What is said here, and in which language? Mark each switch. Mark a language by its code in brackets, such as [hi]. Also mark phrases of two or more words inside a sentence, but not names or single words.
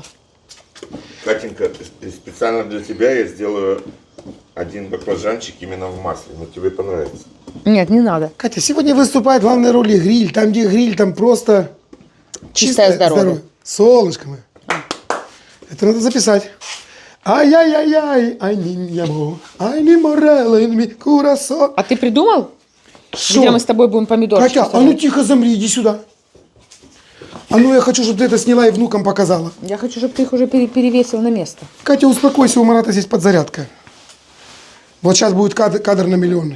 [ru] Катенька, специально для тебя я сделаю один баклажанчик именно в масле. Но тебе понравится. Нет, не надо. Катя, сегодня выступает в главной роли гриль. Там, где гриль, там просто Чистое здоровье. Солнышко мое. Это надо записать. Ай-яй-яй-яй, ай нинямо, ай не морело, ми курасо. А ты придумал? Шо? Где мы с тобой будем помидорчики Катя, а сажать? ну тихо замри, иди сюда. А ну я хочу, чтобы ты это сняла и внукам показала. Я хочу, чтобы ты их уже перевесил на место. Катя, успокойся, у Марата здесь подзарядка. Вот сейчас будет кадр на миллионы.